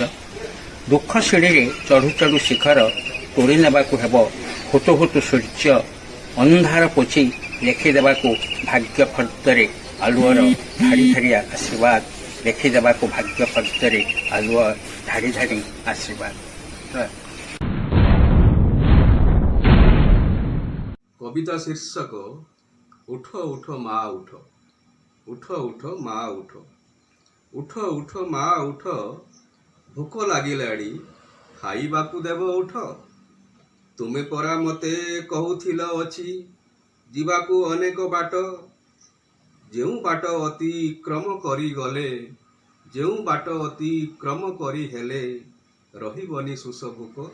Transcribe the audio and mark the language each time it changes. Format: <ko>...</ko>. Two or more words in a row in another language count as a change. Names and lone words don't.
<or>ଦୁଃଖ ସିଡ଼ିରେ ଚଢ଼ୁ ଚଢ଼ୁ ଶିଖର, ତୋଳି ନେବାକୁ ହେବ ହୁତୁ ହୁତୁ ସୂର୍ଯ୍ୟ। ଅନ୍ଧାର ପୋଛି ଲେଖିଦେବାକୁ ଭାଗ୍ୟ ଫର୍ଦ୍ଦରେ ଆଲୁଅର ଧାଡ଼ି ଧାଡ଼ି ଆଶୀର୍ବାଦ। ଲେଖିଦେବାକୁ ଭାଗ୍ୟ ଫର୍ଦ୍ଦରେ ଆଲୁଅ ଧାଡ଼ି ଧାଡ଼ି ଆଶୀର୍ବାଦ।</or> <as>কবিতা শীর্ষক</as> <or>ଉଠ ଉଠ ମା ଉଠ, ଉଠ ଉଠ ମା ଉଠ, ଉଠ ଉଠ ମା ଉଠ, ভোକ ଲାଗିଲାଣି ଖାଇବାକୁ ଦେବ ଉଠ। ତୁମେ ପରା ମୋତେ କହୁଥିଲ ଅଛି ଯିବାକୁ ଅନେକ ବାଟ। ଯେଉଁ ବାଟ ଅତିକ୍ରମ କରି ଗଲେ, ଯେଉଁ ବାଟ ଅତିକ୍ରମ କରି ହେଲେ ରହିବନି ଶୋଷ ଭୋକ।</or>